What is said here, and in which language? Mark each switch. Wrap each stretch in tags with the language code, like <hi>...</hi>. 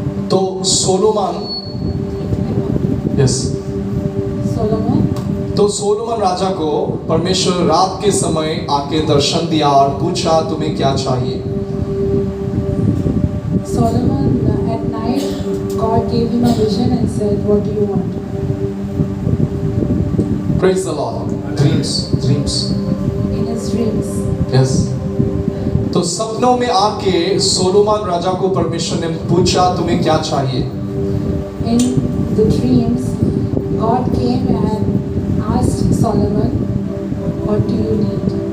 <hi>तो Solomon, yes, तो Solomon राजा को परमेश्वर रात के समय आके दर्शन दिया और पूछा तुम्हें क्या चाहिए।</hi> <en>Solomon that night, God gave him a vision and said, "What do you want?" Praise the Lord. Dreams. In his dreams. Yes.</en> <hi>तो सपनों में आके सोलोमन राजा को परमेश्वर ने पूछा तुम्हें क्या चाहिए?</hi> <en>In the dreams, God came and asked Solomon, "What do you need?"</en>